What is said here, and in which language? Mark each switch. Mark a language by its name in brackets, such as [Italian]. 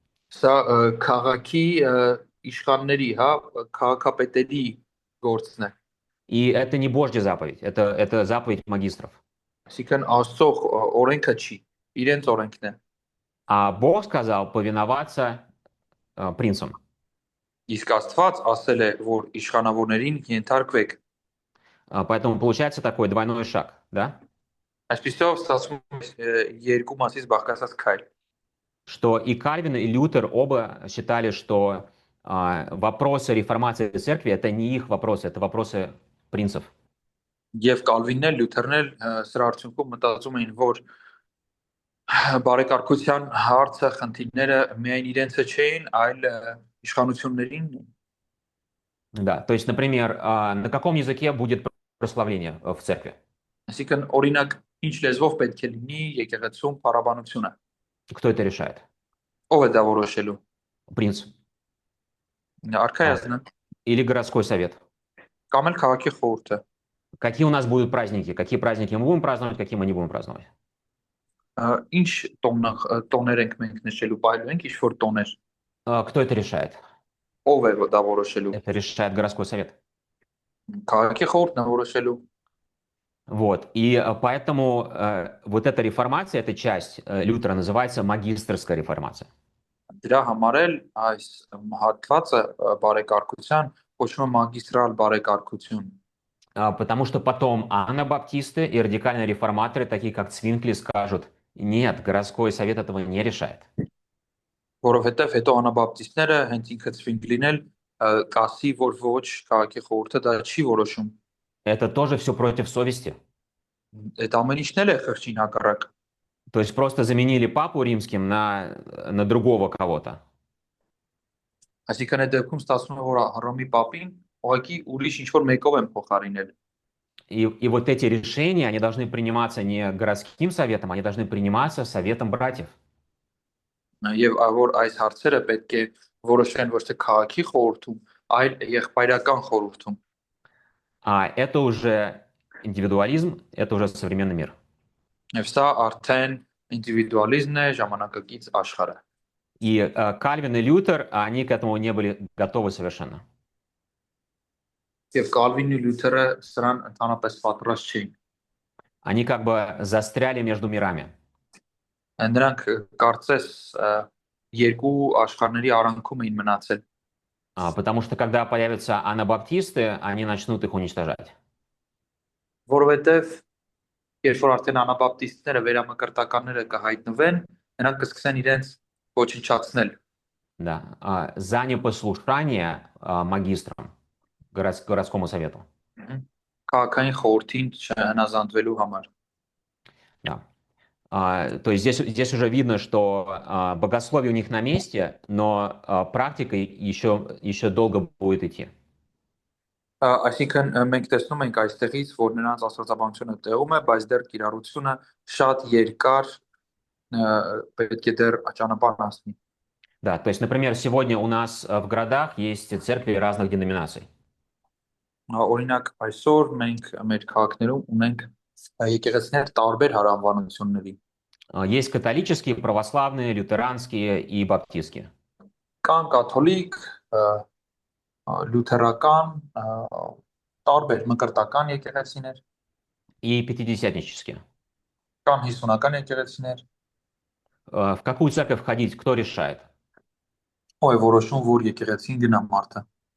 [Armenian] Սա քաղաքի իշխանների, հա, քաղաքապետերի գործն է։ [Russian] И это не Божья заповедь, это заповедь магистров. [Armenian] Այսինքն Աստծո օրենքը չի, իրենց օրենքն է։ [Russian] А Бог сказал повиноваться принцам. [Armenian] Իսկ Աստված ասել է, որ իշխանավորներին ենթարկվեք։ [Russian] Поэтому получается такой двойной шаг, да? [Armenian] Այսպեսով ստացվում է երկու մասից բաղկացած քայլ։ [Russian] Что и Кальвин, и Лютер оба считали, что вопросы реформации церкви это не их вопросы, это вопросы принцев. [Armenian] Եվ Կալվինն էլ Լյութերն էլ սրա արդյունքում մտածում էին, որ բարեկարգության հարցը, խնդիրները միայն իրենցը չէին, այլ իշխանություններին։ [Russian] Да, то есть, например, на каком языке будет прославление в церкви? [Armenian] Այսինքն օրինակ ինչ լեզվով պետք է լինի եկեղեցում փառաբանությունը։ [Russian] Кто это решает? [Armenian] Ով է դա որոշելու։ [Russian] Принц. [Armenian] Արքայազնը [Russian] Или городской совет? [Armenian] կամ էլ քաղաքի խորհուրդը։ [Russian] Какие у нас будут праздники? Какие праздники мы будем праздновать, какие мы не будем праздновать? [Armenian] Ինչ տոներ ենք մենք նշելու, պահելու ենք ինչ-որ տոներ։ [Russian] Кто это решает? [Armenian] Ով է դա որոշելու։ [Russian] Это решает городской совет. [Armenian] Քաղաքի խորհուրդն է որոշելու։ [Russian] Вот. И поэтому вот эта реформация, эта часть Лютера называется магистерская реформация. [Armenian] Դրա համար էլ այս հատվածը բարեկարգության կոչվում է մագիստրալ բարեկարգություն։ [Russian] Потому что потом анабаптисты и радикальные реформаторы, такие как Цвинкли, скажут, нет, городской совет этого не решает. [Armenian] Որովհետև հետո անաբապտիստները հենց ինքը Ցվինգլին էլ կասի, որ ոչ քաղաքի խորհուրդը դա չի որոշում։ [Russian] Это тоже все против совести. [Armenian] Այդ ամեն ինչն էլ է խղճին հակառակ։ [Russian] То есть просто заменили папу римским на другого кого-то. [Armenian] Այսինքն այդ դեպքում ստացվում է, որ Հռոմի պապին ուղղակի ուրիշ ինչ-որ մեկով են փոխարինել։ [Russian] И вот эти решения, они должны приниматься не городским советом, они должны приниматься советом братьев. [Armenian] Եվ որ այս հարցերը պետք է որոշեն ոչ թե քաղաքի խորհրդում, այլ եղբայրական խորհրդում։ [Russian] А это уже индивидуализм, это уже современный мир. [Armenian] Եվ սա արդեն ինդիվիդուալիզմն է, ժամանակակից աշխարհը։ [Russian] И Кальвин и Лютер, они к этому не были готовы совершенно. [Armenian] Եվ Կալվինն ու Լյութերը սրան ընդհանրապես պատրաստ չէին։ [Russian] Они как бы застряли между мирами. [Armenian] Նրանք կարծես երկու աշխարհների արանքում էին մնացել։ [Russian] Потому что когда появятся анабаптисты, они начнут их уничтожать. [Armenian] Որովհետև երբ որ արդեն անաբապտիստները վերամկրտականները կհայտնվեն, նրանք կսկսեն իրենց ոչնչացնել։ [Russian] Да. За непослушание магистрам, городскому совету. [Armenian] Քաղաքային խորհրդին չհնազանդվելու համար։ [Russian] Да. То есть здесь уже видно, что богословие у них на месте, но практика еще долго будет идти. [Armenian] Այսինքն մենք տեսնում ենք այստեղից, որ նրանց աստվածաբանությունը տեղում է, բայց դեռ կիրառությունը շատ երկար պետք է դեռ ճանապարհ անցնի։ [Russian] Да, то есть, например, сегодня у нас в городах есть церкви разных деноминаций. [Armenian] Օրինակ այսօր մենք մեր քաղաքներում ունենք եկեղեցիներ տարբեր հարանվանությունների։ [Russian] Есть католические, православные, лютеранские и баптистские. [Armenian] Կան կաթոլիկ, լյութերական, տարբեր մկրտական եկեղեցիներ, [Russian] И пятидесятнические. [Armenian] կան հիսունական եկեղեցիներ։ [Russian] В какую церковь входить, кто решает? [Armenian] Ո՞й որոշում, որ եկեղեցին գնա մարդը։